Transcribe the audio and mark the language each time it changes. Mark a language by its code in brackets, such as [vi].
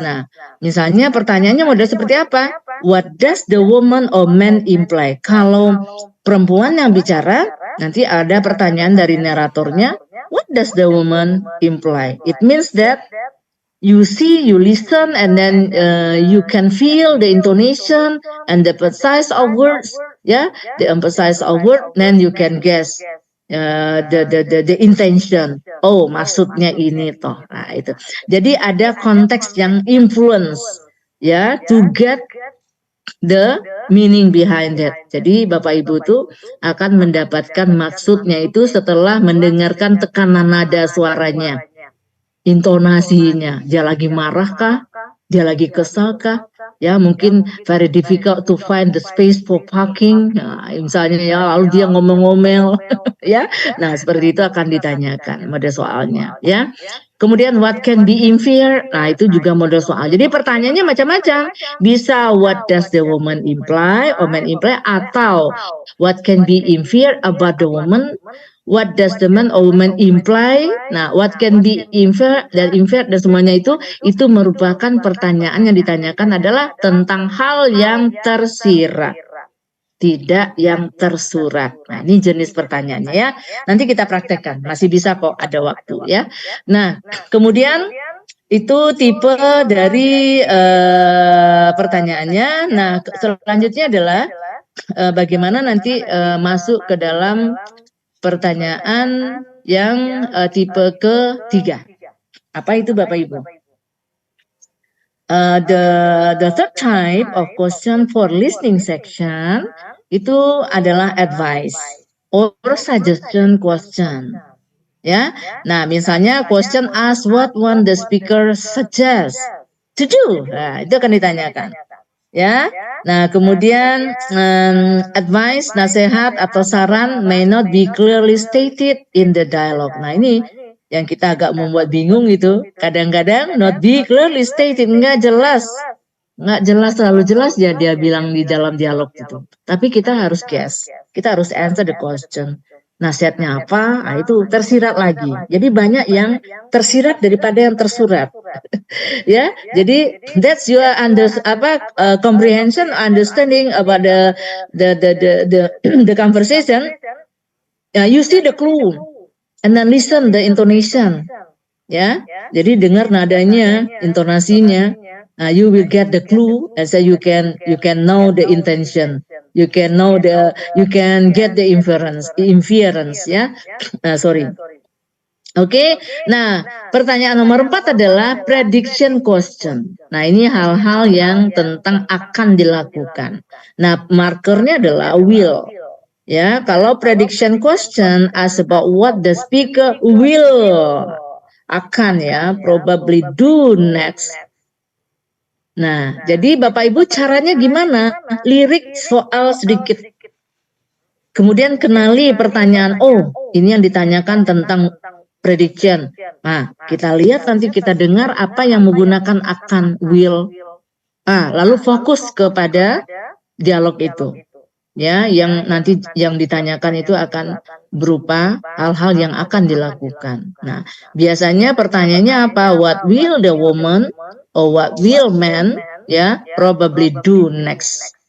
[id] Nah, misalnya pertanyaannya model seperti apa? [en] What does the woman or man imply? [id] Kalau perempuan yang bicara, nanti ada pertanyaan dari naratornya, [en] what does the woman imply? It means that you see, you listen, and then you can feel the intonation and the emphasis of words, ya, the emphasis of word, then you can guess the intention. [id] Oh, maksudnya ini toh. Nah, itu. Jadi ada konteks yang influence ya [en] to get the meaning behind it. [id] Jadi Bapak Ibu tuh akan mendapatkan maksudnya itu setelah mendengarkan tekanan nada suaranya, intonasinya. Dia lagi marah kah? Dia lagi kesal kah? Ya, mungkin [en] very difficult to find the space for parking. [id] Nah, misalnya ya, lalu dia ngomel-ngomel, ya. Nah, seperti itu akan ditanyakan mode soalnya, ya. Kemudian [en] what can be inferred? [id] Nah, itu juga mode soal. Jadi pertanyaannya macam-macam. Bisa [en] what does the woman imply or man imply, [id] atau [en] what can be inferred about the woman? What does the man or woman imply? [id] Nah, [en] what can be inferred [id] dan semuanya itu merupakan pertanyaan yang ditanyakan adalah tentang hal yang tersirat, tidak yang tersurat. Nah, ini jenis pertanyaannya ya. Nanti kita praktekkan, masih bisa kok, ada waktu ya. Nah, kemudian itu tipe dari pertanyaannya. Nah, selanjutnya adalah bagaimana nanti masuk ke dalam pertanyaan yang tipe ketiga. Apa itu Bapak Ibu? [en] The third type of question for listening section [id] itu adalah [en] advice or suggestion question. [id] Ya, nah misalnya [en] question ask what one the speaker suggests to do. [id] Nah, itu akan ditanyakan. Ya, nah kemudian [en] advice, [id] nasihat atau saran [en] may not be clearly stated in the dialogue. [id] Nah ini yang kita agak membuat bingung itu. Kadang-kadang [en] not be clearly stated, [id] nggak jelas terlalu jelas ya dia bilang di dalam dialog itu. Tapi kita harus [en] guess, [id] kita harus [en] answer the question. [id] Nasihatnya apa? Nah, itu tersirat lagi. Jadi banyak yang tersirat daripada yang tersurat. Ya, jadi [en] that's your comprehension, understanding about the conversation. You see the clue, and then listen the intonation. [id] Ya, jadi dengar nadanya, intonasinya. [en] You will get the clue, and so you can know the intention. You can get the inference, ya. Sorry. [id] Oke, nah pertanyaan nomor 4 adalah prediction question. Nah ini hal-hal yang tentang akan dilakukan. Nah markernya adalah will. Ya, kalau [en] prediction question ask about what the speaker will [id] akan ya, [en] probably do next. [id] Nah, jadi Bapak Ibu caranya gimana? Lirik soal sedikit. Kemudian kenali pertanyaan, oh ini yang ditanyakan tentang prediction. Nah, kita lihat nanti kita dengar apa yang menggunakan akan, will. Lalu fokus kepada dialog itu. Ya, yang nanti yang ditanyakan itu akan berupa hal-hal yang akan dilakukan. Nah, biasanya pertanyaannya apa? [en] What will the woman or what will man probably do next?